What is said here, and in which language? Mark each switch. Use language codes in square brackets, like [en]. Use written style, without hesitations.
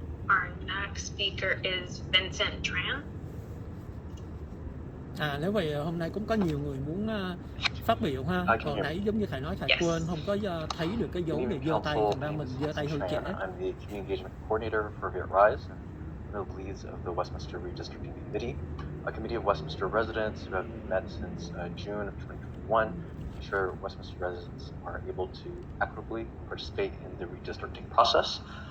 [en] Our next speaker is Vincent Tran. [vi] Nếu vậy hôm nay cũng có nhiều người muốn phát biểu ha. Còn nãy giống như Khải nói, Khải quên không có thấy được cái dấu để giơ tay, thành ra mình giơ tay hơi trễ. [en] I'm the Community Engagement Coordinator for VietRise, one of the leads of the Westminster Redistricting Committee, a committee of Westminster residents who have met since June of 2021 to ensure Westminster residents are able to equitably participate in the redistricting process.